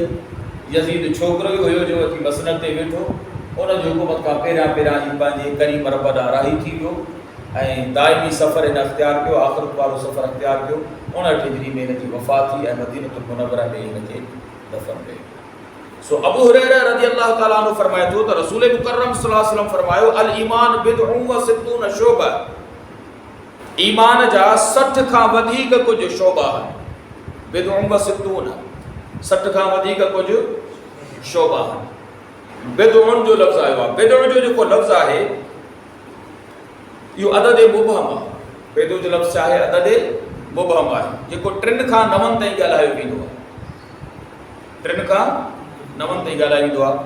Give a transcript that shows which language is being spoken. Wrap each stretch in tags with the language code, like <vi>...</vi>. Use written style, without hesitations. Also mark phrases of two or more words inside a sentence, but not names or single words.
<sd>यज़ीद छोकिरो ई हुयो जो अची मसनद ते वेठो, उन जी हुकूमत खां पहिरियां ई पंहिंजे करीम रब ॾांहुं राही थी वियो ऐं दाइमी सफ़र हिन अख़्तियार कयो, आख़िरत वारो सफ़र अख़्तियार कयो। 59 हिजरी में हिन जी वफ़ात थी ऐं मदीनतुल मुनव्वरा में हिन खे दफ़न कयो। सो अबू हुरैरा</sd> <ar>رضي الله تعالى عنه</ar> <sd>फरमाए थो त रसूल मुकर्रम</sd> <ar>صلى الله عليه وسلم</ar> <sd>फरमायो</sd> <ar>الإيمان بضع وستون شعبة,</ar> <sd>ईमान जा 60 खां वधीक कुझु शोबा आहिनि।</sd> <ar>بضع وستون</ar> <sd>60 खां वधीक कुझु शोबा आहिनि। बिदउन जो लफ़्ज़ आयो आहे। बिदउन जो जेको लफ़्ज़ आहे इहो अदद मुबहम आहे। बिदउ जो लफ़्ज़ आहे अदद मुबहम आहे, जेको 3 खां 9 ताईं ॻाल्हायो वेंदो आहे। 3 खां 9 ताईं ॻाल्हायो वेंदो आहे।</sd>